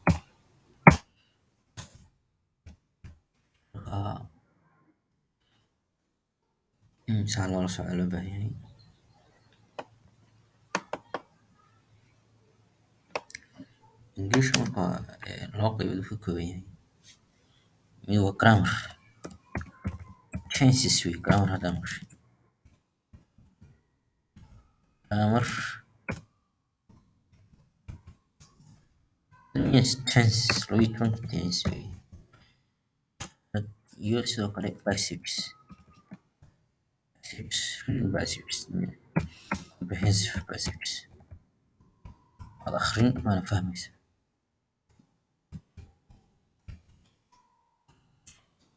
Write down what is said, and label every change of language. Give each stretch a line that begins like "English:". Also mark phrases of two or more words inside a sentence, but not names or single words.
Somali: Marka saa loola socdo loo baahan yahay. English marka laba qaybood uu ka kooban yahay. Mid waa
English: grammar tenses
Somali: wey grammar haddaa maqashay.
English: Grammar means tenses 12 tenses wey.
Somali: Iyo sidoo kale
English: basics comprehensive basics
Somali: waad akhrin waana fahmaysaa.